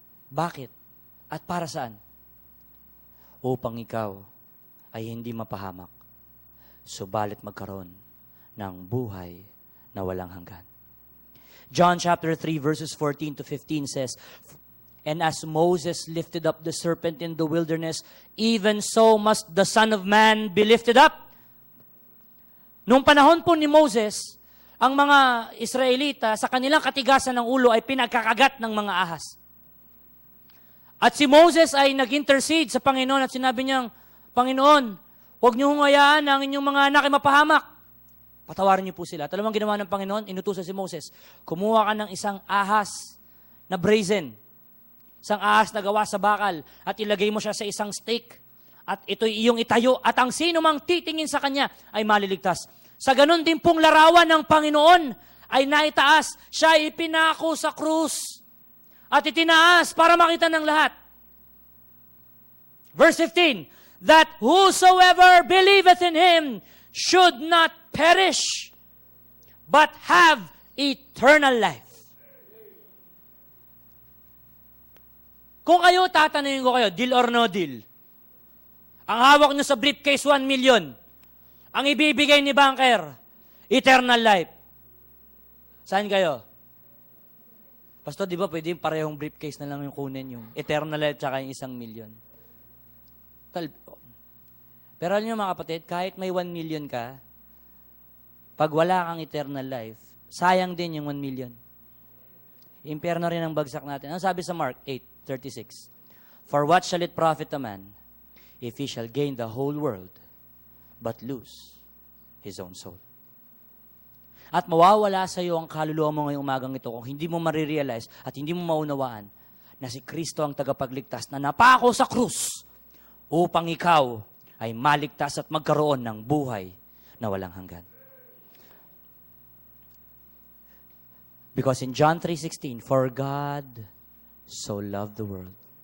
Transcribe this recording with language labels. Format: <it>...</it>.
<tl>Bakit? At para saan? Upang ikaw ay hindi mapahamak, subalit magkaroon ng buhay na walang hanggan.</tl> <en>John chapter 3 verses 14 to 15 says, "And as Moses lifted up the serpent in the wilderness, even so must the Son of Man be lifted up."</en> <tl>Nung panahon po ni Moses, ang mga Israelita sa kanilang katigasan ng ulo ay pinagkakagat ng mga ahas. At si Moses ay nag-intercede sa Panginoon at sinabi niyang, Panginoon, huwag niyo hayaan ang inyong mga anak ay mapahamak. Patawarin niyo po sila. At alam mo ang ginawa ng Panginoon? Inutusan si Moses, kumuha ka ng isang ahas na brazen, isang ahas na gawa sa bakal, at ilagay mo siya sa isang stake. At ito'y iyong itayo, at ang sino mang titingin sa kanya ay maliligtas. Sa ganun din pong larawan ng Panginoon ay naitaas, siya ipinako sa krus. At itinaas para makita ng lahat.</tl> <en>Verse 15, that whosoever believeth in Him should not perish, but have eternal life.</en> <tl>Kung kayo, tatanungin ko kayo,</tl> <en>deal or no deal?</en> <tl>Ang hawak nyo sa briefcase, 1 million. Ang ibibigay ni banker, eternal life. Saan kayo? Pastor, di ba pwede yung parehong briefcase na lang yung kunin, yung eternal life tsaka yung 1 million? Pero alam niyo mga kapatid, kahit may 1 million ka, pag wala kang eternal life, sayang din yung 1 million. Impyerno rin ang bagsak natin. Ano sabi sa Mark 8:36?</tl> <en>For what shall it profit a man if he shall gain the whole world but lose his own soul?</en> <tl>At mawawala sa iyo ang kaluluwa mo ngayong umagang ito kung hindi mo marirealize at hindi mo maunawaan na si Kristo ang tagapagligtas na napako sa krus upang ikaw ay maligtas at magkaroon ng buhay na walang hanggan.</tl> <en>Because in John 3:16, for God so loved the world.</en>